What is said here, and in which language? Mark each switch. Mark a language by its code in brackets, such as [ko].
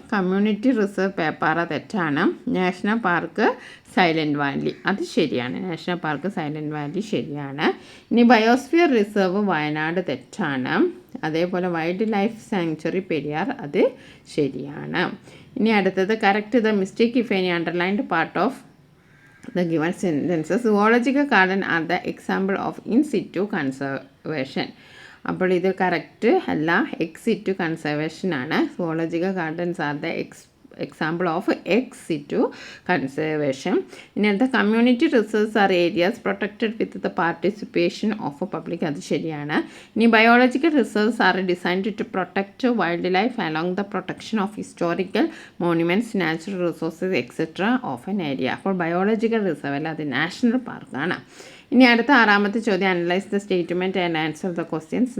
[ml] Community reserve Peppara തെറ്റാണ്. National park silent Valley അത് ശരിയാണ്. നാഷണൽ പാർക്ക് സൈലൻറ്റ് വാലി ശരിയാണ്. ഇനി ബയോസ്ഫിയർ റിസർവ് വയനാട് തെറ്റാണ്. അതേപോലെ വൈൽഡ് ലൈഫ് സാങ്ച്വറി പെരിയാർ അത് ശരിയാണ്. ഇനി അടുത്തത് [en] Correct the mistake if any underlined part of the given sentences. Zoological garden are the example of in situ conservation. [ml] അപ്പോൾ ഇത് കറക്റ്റ് അല്ല, എക്സ് സിറ്റു കൺസർവേഷൻ ആണ്. [en] Zoological gardens are the example of ex situ conservation. [ml] ഇനി അടുത്ത [en] community reserves are areas protected with the participation of public [ml] അത് ശരിയാണ്. [en] ഇനി biological reserves are designed to protect wildlife along the protection of historical monuments, natural resources etcetera of an area. [ml] അപ്പോൾ biological reserve അല്ല, അത് national പാർക്കാണ്. ഇനി അടുത്ത ആറാമത്തെ ചോദ്യം, [en] Analyse the statement and answer the questions.